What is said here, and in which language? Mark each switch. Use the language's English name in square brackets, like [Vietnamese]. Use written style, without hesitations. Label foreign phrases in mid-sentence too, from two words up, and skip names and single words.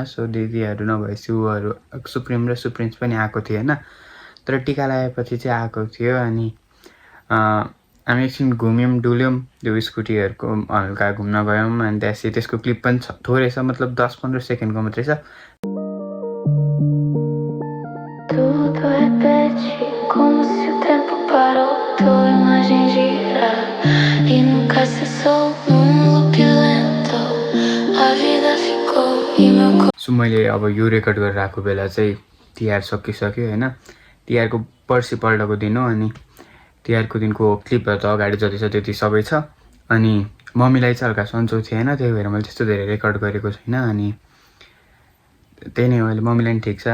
[Nepali] सो दिदीहरू नभएपछि उहरू सुप्रिम र सुप्रिन्स पनि आएको थियो होइन। तर टिका लगाएपछि चाहिँ आएको थियो। अनि हामी एकछिन घुम्यौँ डुल्यौँ, त्यो स्कुटीहरूको हल्का घुम्न गयौँ। अनि त्यसपछि त्यसको क्लिप पनि छ, थोरै छ, मतलब 10-15 सेकेन्डको मात्रै छ। [Portuguese] Tudo repete como se o tempo parou, tua imagem gira e nunca cessou num loop lento. A vida ficou e meu [Nepali] सो मैले अब यो रेकर्ड गरेर आएको बेला चाहिँ तिहार सकिसक्यो होइन। तिहारको पर्सिपल्टको दिन हो। अनि तिहारको दिनको क्लिपहरू त अगाडि जति छ त्यति सबै छ। अनि मम्मीलाई चाहिँ हल्का सन्चो थिएन, त्यही भएर मैले त्यस्तो धेरै रेकर्ड गरेको छैन। अनि त्यही नै हो, अहिले मम्मीलाई पनि ठिक छ।